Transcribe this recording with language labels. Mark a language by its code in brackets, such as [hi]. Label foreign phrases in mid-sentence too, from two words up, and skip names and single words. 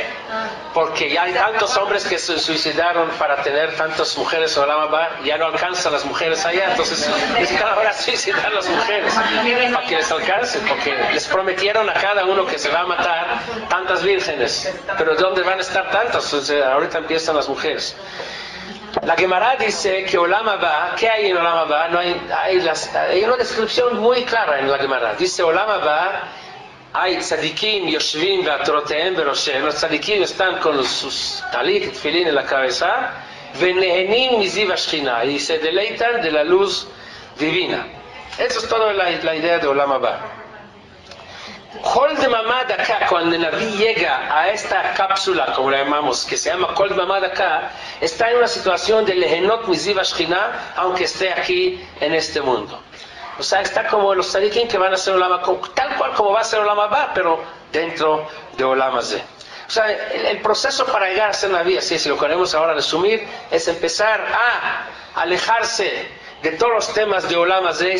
[es] Porque ya hay tantos hombres que se suicidaron para tener tantas mujeres en [he] עולם הבא, [es] ya no alcanzan las mujeres allá, entonces necesitan ahora suicidar a las mujeres para que les alcance, porque les prometieron a cada uno que se va a matar tantas vírgenes, pero ¿dónde van a estar tantas? Entonces, ahorita empiezan las mujeres. La Gemara dice que [he] עולם הבא, [es] ¿qué hay en [he] עולם הבא? [es] No hay una descripción muy clara en la Gemara. Dice [he] עולם הבא, [es] hay [he] צדיקים יושבים, ועטרותיהם ורושם. [es] Los tzadikim están con sus talit, tefilín en la cabeza, [he] ונהנים מזיו השכינה, [es] y se deleitan de la luz divina. Eso es toda la idea de [he] עולם הבא. קול דממה דקה, [es] cuando el Naví llega a esta cápsula, como la llamamos, que se llama [he] קול דממה דקה, [es] está en una situación de [he] ליהנות מזיו השכינה, [es] aunque esté aquí en este mundo. O sea, está como los tzadikim que van a hacer [he] עולם הבא, [es] tal cual como va a ser [he] עולם הבא, [es] pero dentro de [he] עולם הזה. [es] O sea, el proceso para llegar a ser Naví, así si lo queremos ahora resumir, es empezar a alejarse de todos los temas de [he] עולם הזה,